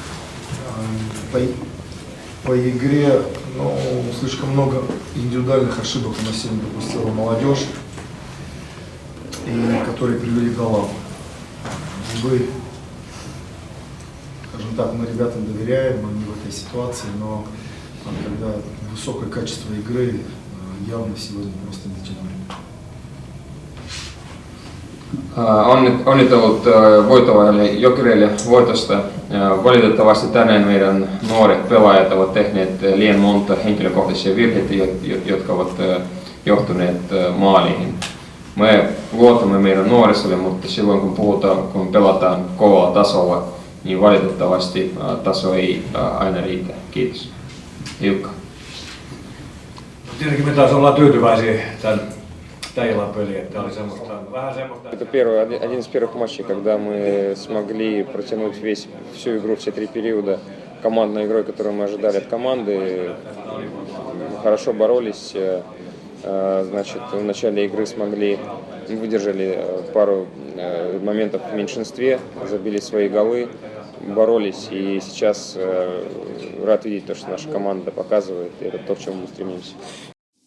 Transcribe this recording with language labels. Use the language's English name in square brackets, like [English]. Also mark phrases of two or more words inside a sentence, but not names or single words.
[Russian] По игре, ну, слишком много индивидуальных ошибок на сегодня допустила молодежь, и которые привели к голам. Вы, скажем так, мы ребятам доверяем, они в этой ситуации, но когда высокое качество игры явно сегодня просто не дотянули. [Finnish] Onnittelut voittavalle Jokerille voitosta. Valitettavasti tänään meidän nuoret pelaajat ovat tehneet liian monta henkilökohtaisia virheitä, jotka ovat johtuneet maaliin. Me luotamme meidän nuorisolle, mutta silloin kun pelataan kovalla tasolla, niin valitettavasti taso ei aina riitä. Kiitos. Jukka. Tietenkin me taas ollaan tyytyväisiä tämän illan peliin, että oli vähän semmoista. [Russian] Это один из первых матчей, когда мы смогли протянуть всю игру, все 3 периода командной игрой, которую мы ожидали от команды. Хорошо боролись, значит, в начале игры выдержали пару моментов в меньшинстве, забили свои голы, боролись, и сейчас рад видеть то, что наша команда показывает, и это то, к чему мы стремимся.